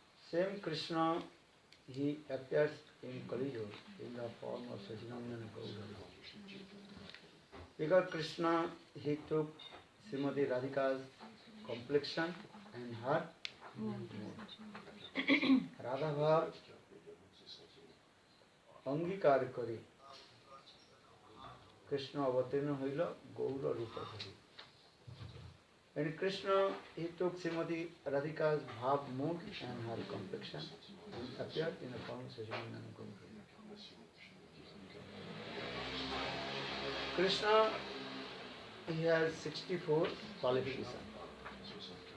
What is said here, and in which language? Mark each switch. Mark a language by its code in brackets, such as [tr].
[en] Same Krishna, he appears in Kali Yuga in the form of Sajinandana Gaura. Because Krishna, he took Srimati Radhika's complexion and her mood. [bn] Radha Bhav অঙ্গীকার করে কৃষ্ণ অবতীর্ণ হইল গৌর রূপ ধরি। [en] And Krishna, he took Srimati Radhika's bhav mood and her complexion and appeared in the form of Sajinandana Gaura. Krishna, he has 64 qualifications.